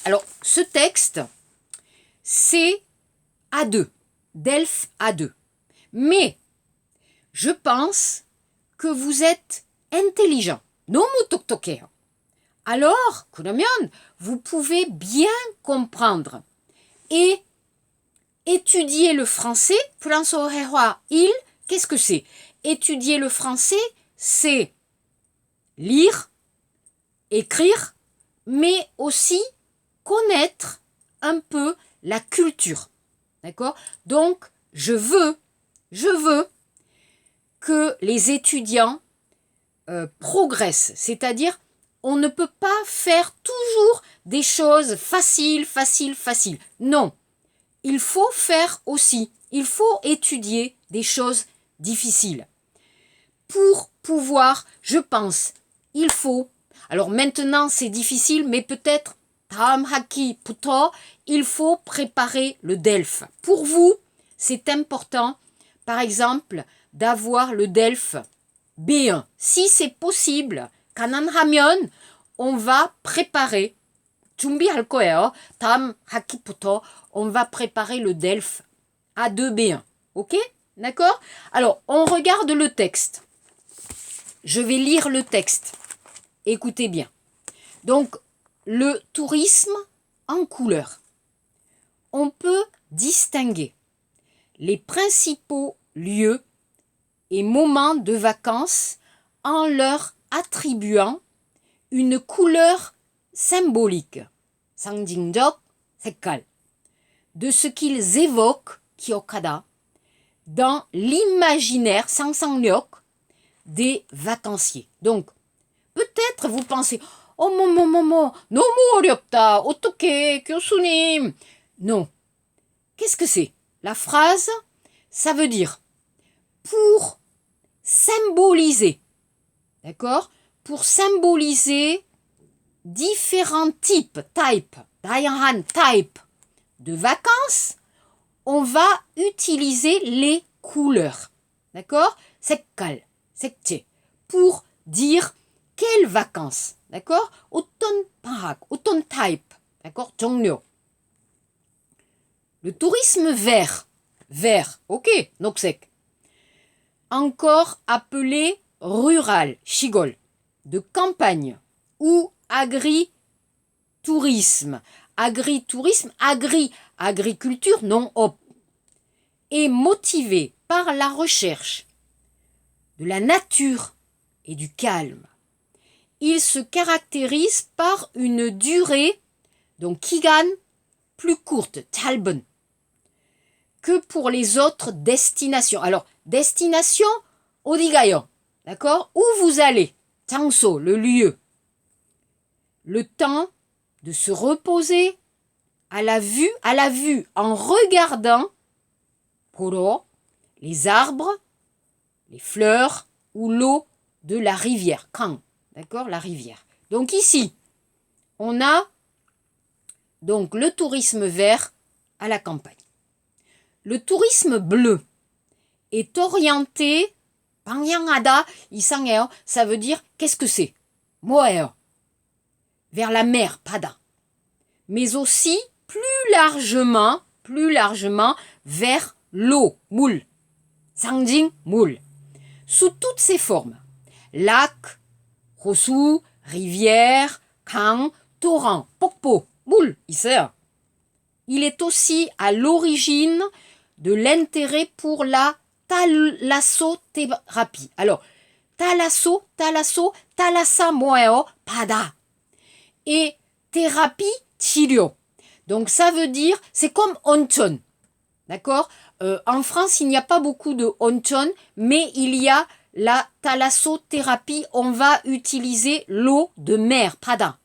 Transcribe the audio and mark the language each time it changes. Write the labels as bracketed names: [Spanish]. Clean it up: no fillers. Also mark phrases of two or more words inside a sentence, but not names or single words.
[French] Alors, ce texte, c'est A2, DELF A2. Mais, je pense que vous êtes intelligent. [Korean] 너무 똑똑해. [French] Alors, 그러면 vous pouvez bien comprendre et étudier le français. [Korean] 프랑스어 회화 1, [French] qu'est-ce que c'est? Étudier le français, c'est lire, écrire, mais aussi connaître un peu la culture. D'accord? Donc, je veux que les étudiants progressent. C'est-à-dire, on ne peut pas faire toujours des choses faciles. Non. Il faut faire aussi, il faut étudier des choses difficiles. Pour pouvoir, je pense, il faut, alors maintenant c'est difficile, mais peut-être, [Korean] 다음 학기부터, [French] il faut préparer le DELF. Pour vous, c'est important, par exemple, d'avoir le DELF B1. Si c'est possible, 가능하면, on va préparer, [Korean] 준비할 거예요. 다음 학기부터, [French] on va préparer le DELF A2B1. Ok? D'accord? Alors, on regarde le texte. Je vais lire le texte. Écoutez bien. Donc, le tourisme en couleur. On peut distinguer les principaux lieux et moments de vacances en leur attribuant une couleur symbolique, [Korean] 상징적 색깔, [French] de ce qu'ils évoquent, 기억하다, dans l'imaginaire, 상상력, des vacanciers. Donc, peut-être vous pensez, [Korean] 어머머머머, 너무 어렵다, 어떡해, 교수님. [French] Non. Qu'est-ce que c'est? La phrase, ça veut dire pour symboliser, d'accord? Pour symboliser différents types, 다양한 type de vacances, on va utiliser les couleurs, d'accord? [Korean] 색깔, 색채, [French] pour dire quelles vacances, d'accord? [Korean] 어떤 방학, 어떤 type, d'accord? 종류. [French] Le tourisme vert, ok, 녹색. Encore appelé rural, 시골, de campagne, ou agritourisme. Agritourisme, agriculture, non op, est motivé par la recherche de la nature et du calme. Il se caractérise par une durée, donc 기간, plus courte, 짧은, que pour les autres destinations. Alors, destination, [Korean] 어디 가요? [French] D'accord? Où vous allez? 장소, le lieu. Le temps de se reposer à la vue, en regardant, 보러, les arbres, les fleurs ou l'eau de la rivière. 강, d'accord? La rivière. Donc ici, on a donc le tourisme vert à la campagne. Le tourisme bleu est orienté, [Korean] 방향하다, 이상해요. [French] Ça veut dire, qu'est-ce que c'est? 뭐예요? Vers la mer, 바다. Mais aussi, plus largement, vers l'eau, [Korean] 물. 상징, 물. [French] Sous toutes ses formes. Lac, [Korean] 호수, rivière, 강, torrent, 폭포, 물, 있어요. [French] Il est aussi à l'origine de l'intérêt pour la thalassothérapie. Alors, thalassa [Korean] 뭐예요? 바다. [French] Et thérapie, 치료. Donc ça veut dire, c'est comme 온천. D'accord? En France, il n'y a pas beaucoup de 온천, mais il y a la thalassothérapie. On va utiliser l'eau de mer, 바다.